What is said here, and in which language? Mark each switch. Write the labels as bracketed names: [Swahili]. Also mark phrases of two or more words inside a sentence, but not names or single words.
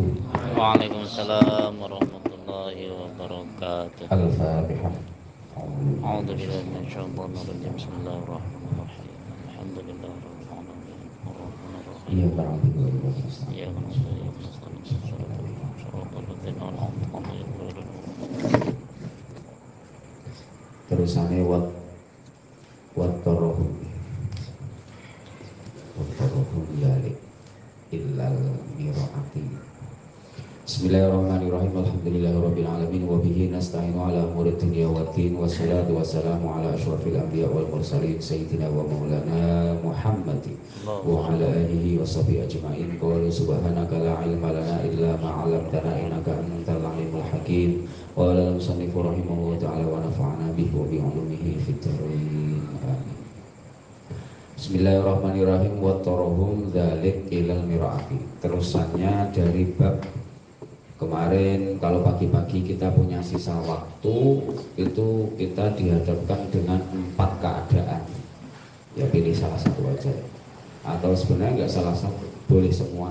[Arabic] وعليكم السلام ورحمة الله وبركاته. Al-Fatihah. أعوذ بالله من الشيطان الرجيم. بسم الله الرحمن الرحيم. الحمد لله رب العالمين. الرحمن الرحيم. إياك نعبد وإياك نستعين. إياك نعبد وإياك نستعين. صراط الذين أنعمت عليهم غير المغضوب. Terusane وتراهم ذلك إلى المرآة. بسم الله الرحمن الرحيم. الحمد لله رب العالمين وبه نستعين على أمور الدنيا والدين والصلاة والسلام على أشرف الأنبياء والمرسلين سيدنا ومولانا محمد وعلى آله وصحبه أجمعين. قالوا سبحانك لا علم لنا إلا ما علمتنا إنك أنت العليم الحكيم. قال المصنف رحمه الله تعالى ونفعنا به وبعلومه في الدارين. Amin. بسم الله الرحمن الرحيم. وتراهم ذلك إلى المرآة. [Indonesian] Terusannya dari bab kemarin, kalau pagi-pagi kita punya sisa waktu, itu kita dihadapkan dengan 4 keadaan. Ya pilih salah satu aja. Atau sebenarnya nggak salah satu, boleh semua.